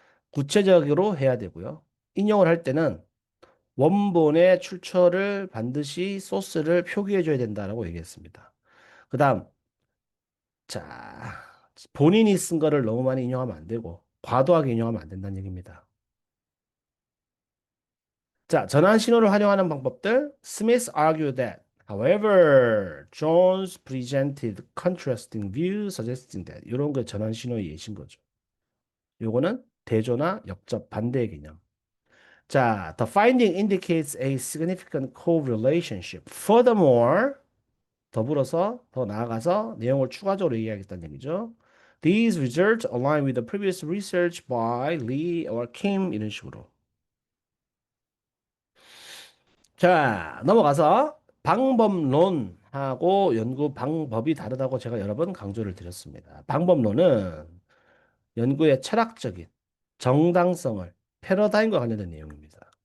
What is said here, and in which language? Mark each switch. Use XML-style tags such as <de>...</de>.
<ko>구체적으로 해야 되고요. 인용을 할 때는 원본의 출처를 반드시 소스를 표기해 줘야 된다라고 얘기했습니다. 그 다음, 자, 본인이 쓴 거를 너무 많이 인용하면 안 되고, 과도하게 인용하면 안 된다는 얘기입니다. 자, 전환 신호를 활용하는 방법들.</ko> <en>Smith argued that, however, Jones presented contrasting views suggesting that.</en> <ko>이런 게 전환 신호의 예시인 거죠. 요거는 대조나 역접 반대의 개념.</ko> <en>자, the finding indicates a significant correlationship.</en> <ko>Furthermore, 더불어서 더 나아가서 내용을 추가적으로 얘기하겠다는 얘기죠.</ko> <en>These results align with the previous research by Lee or Kim</en> <ko>이런 식으로. 자, 넘어가서 방법론하고 연구 방법이 다르다고 제가 여러 번 강조를 드렸습니다. 방법론은 연구의 철학적인 정당성을 패러다임과 관련된 내용입니다.</ko>